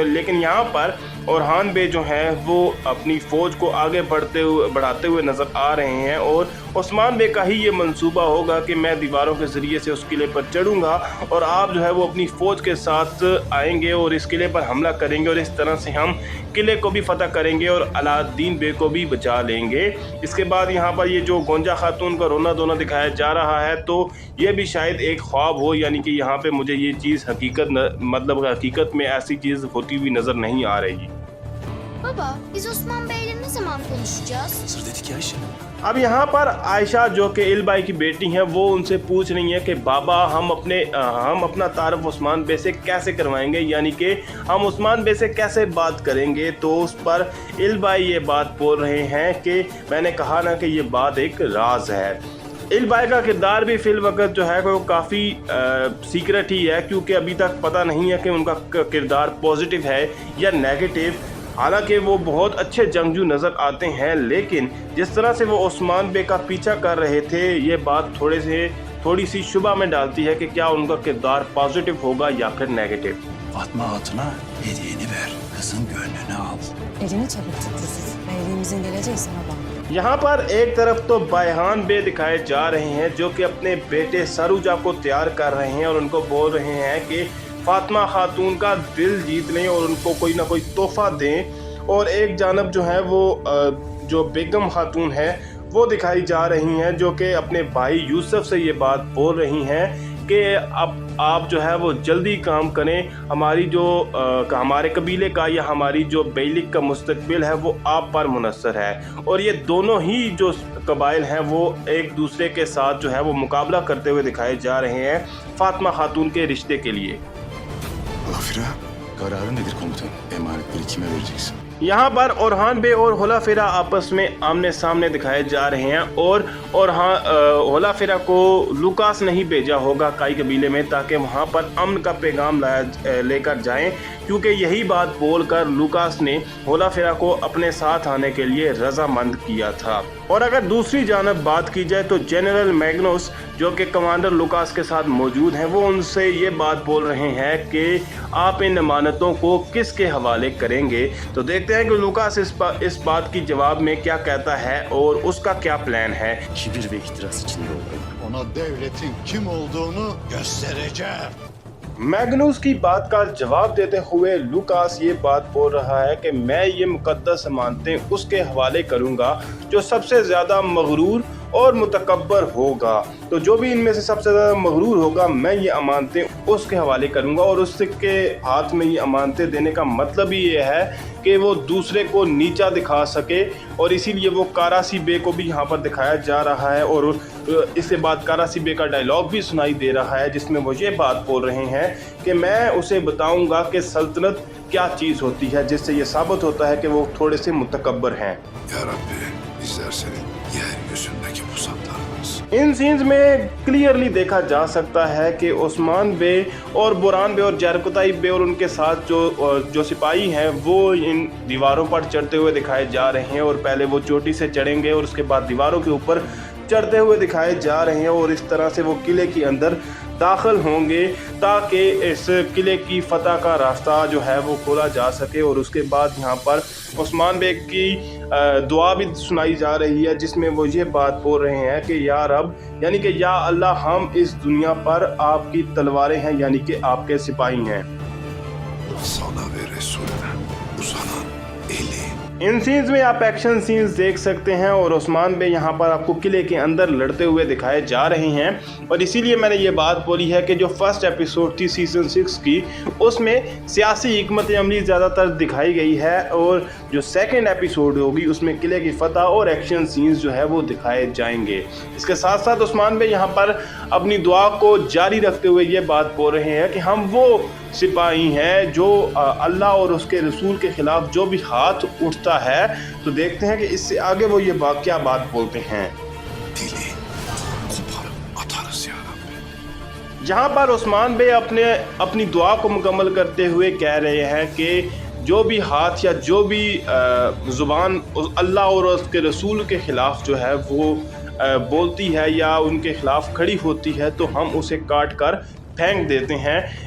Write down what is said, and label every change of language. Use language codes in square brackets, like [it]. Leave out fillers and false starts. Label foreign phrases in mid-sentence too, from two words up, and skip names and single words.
[hi] लेकिन यहाँ पर ओरहान बे जो हैं वो अपनी फ़ौज को आगे बढ़ाते हुए नज़र आ रहे हैं और उस्मान बे का ही ये मंसूबा होगा कि मैं दीवारों के ज़रिए से उस किले पर चढ़ूँगा और आप जो है वो अपनी फ़ौज के साथ आएंगे और इस किले पर हमला करेंगे और इस तरह से हम किले को भी फतह करेंगे और अलाउद्दीन बे को भी बचा लेंगे। इसके बाद यहाँ पर ये जो गोंजा खातून का रोना धोना दिखाया जा रहा है तो ये भी शायद एक ख्वाब हो, यानी कि यहाँ पे मुझे ये चीज़ हकीकत में ऐसी चीज़ होती हुई नज़र नहीं आ रही। [tr] Baba, biz Osman Bey'le ne zaman konuşacağız? Sır dedik ya Ayşe. [hi] अब यहाँ पर आयशा जो कि इलबाई की बेटी हैं वो उनसे पूछ रही हैं कि बाबा हम अपना तारफ़ उस्मान बे से कैसे करवाएंगे, यानी कि हम उस्मान बे से कैसे बात करेंगे। तो उस पर इलबाई ये बात बोल रहे हैं कि मैंने कहा ना कि ये बात एक राज है। इलबाई का किरदार भी फिल वक्त जो है वो काफ़ी सीक्रेट ही है, क्योंकि अभी तक पता नहीं है कि उनका किरदार पॉजिटिव है या नेगेटिव। हालांकि वो बहुत अच्छे जंगजू नज़र आते हैं, लेकिन जिस तरह से वो उस्मान बे का पीछा कर रहे थे ये बात थोड़ी सी शुबा में डालती है कि क्या उनका किरदार पॉजिटिव होगा या फिर नेगेटिव। [tr] Fatma Hatun'a hediyeni ver. Kızın gönlünü al. Elini çabuk tut Yusuf. Beyliğimizin geleceği sana bağlı. [hi] यहाँ पर एक तरफ तो बायहान बे दिखाए जा रहे हैं जो कि अपने बेटे सरूजा को तैयार कर रहे हैं और उनको बोल रहे हैं कि फातिमा खातून का दिल जीत लें और उनको कोई ना कोई तोहफा दें। और एक जानब जो है वो जो बेगम खातून है वो दिखाई जा रही हैं जो कि अपने भाई यूसुफ से ये बात बोल रही हैं कि अब आप जो है वो जल्दी काम करें, हमारी जो हमारे कबीले का या हमारी जो बेलिक का मुस्तकबिल है वो आप पर मुनस्सर है। और ये दोनों ही जो कबाइल हैं वो एक दूसरे के साथ जो है वो मुकाबला करते हुए दिखाए जा रहे हैं फातिमा खातून के रिश्ते के लिए। [tr] Lafira, kararın nedir komutan? Emanetleri kime vereceksin? [hi] यहाँ पर ओरहान बे और होलाफिरा आपस में आमने सामने दिखाए जा रहे हैं और होलाफिरा को लुकास नहीं भेजा होगा काई कबीले में ताकि वहाँ पर अमन का पैगाम लेकर जाएं, क्योंकि यही बात बोलकर लुकास ने होलाफिरा को अपने साथ आने के लिए रजामंद किया था। और अगर दूसरी जानब बात की जाए तो जनरल मैग्नस जो कि कमांडर लुकास के साथ मौजूद हैं, वो उनसे ये बात बोल रहे हैं कि आप इन अमानतों को किसके हवाले करेंगे। तो देखते हैं कि लुकास इस बात की जवाब में क्या कहता है और उसका क्या प्लान है। [tr] Kibir ve ihtiras içinde oldum. Ona devletin kim olduğunu göstereceğim. [hi] मैग्नस की बात का जवाब देते हुए लुकास ये बात बोल रहा है कि मैं ये मुकद्दस अमानतें उसके हवाले करूंगा जो सबसे ज़्यादा मगरूर और मुतकब्बर होगा। तो जो भी इनमें से सबसे ज़्यादा मगरूर होगा मैं ये अमानतें उसके हवाले करूंगा। और उसके हाथ में ये अमानतें देने का मतलब ही ये है कि वो दूसरे को नीचा दिखा सके, और इसीलिए वो कारासी बे को भी यहाँ पर दिखाया जा रहा है। और इसके बाद कारासी बे का डायलॉग भी सुनाई दे रहा है जिसमें वो ये बात बोल रहे हैं कि मैं उसे बताऊंगा कि सल्तनत क्या चीज़ होती है, जिससे ये साबित होता है कि वो थोड़े से मुतकब्बर हैं। [tr] Ya Rabbi, bizler senin yeryüzündeki pusatlarımız. [hi] इन सीन्स में क्लियरली देखा जा सकता है कि उस्मान बे और बुरान बे और जरकुताई बे और उनके साथ जो सिपाही हैं वो इन दीवारों पर चढ़ते हुए दिखाए जा रहे हैं। और पहले वो चोटी से चढ़ेंगे और उसके बाद दीवारों के ऊपर चढ़ते हुए दिखाए जा रहे हैं, और इस तरह से वो किले के अंदर दाखिल होंगे ताकि इस किले की फतह का रास्ता जो है वो खोला जा सके। और उसके बाद यहाँ पर उस्मान बेग की दुआ भी सुनाई जा रही है जिसमें वो ये बात बोल रहे हैं कि [ar] يا رب, [hi] यानी कि [ar] يا الله, [hi] हम इस दुनिया पर आपकी तलवारें हैं, यानी कि आपके सिपाही हैं। [tr] Sana ve Resulüne uzanan eli. [hi] इन सीन्स में आप [en] action scenes [hi] देख सकते हैं और उस्मान बे यहाँ पर आपको किले के अंदर लड़ते हुए दिखाए जा रहे हैं। और इसीलिए मैंने ये बात बोली है कि जो [en] first episode [hi] थी सीज़न 6 की, उसमें सियासी हिकमत अमली ज़्यादातर दिखाई गई है, और जो [en] second episode [hi] होगी उसमें किले की फतह और [en] action scenes [hi] जो है वो दिखाए जाएंगे। इसके साथ साथ उस्मान बे यहाँ पर अपनी दुआ को जारी रखते हुए ये बात बोल रहे हैं कि हम वो सिपाही हैं जो अल्लाह और उसके रसूल के ख़िलाफ़ जो भी हाथ उठता है। तो देखते हैं कि इससे आगे वो ये क्या बात बोलते हैं। [tr] Dili koparıp atarız ya Rabbi. [hi] जहाँ पर उस्मान बे अपनी दुआ को मुकम्मल करते हुए कह रहे हैं कि जो भी हाथ या जो भी ज़ुबान अल्लाह और उसके रसूल के ख़िलाफ़ जो है वो बोलती है या उनके ख़िलाफ़ खड़ी होती है, तो हम उसे काट कर फेंक देते हैं।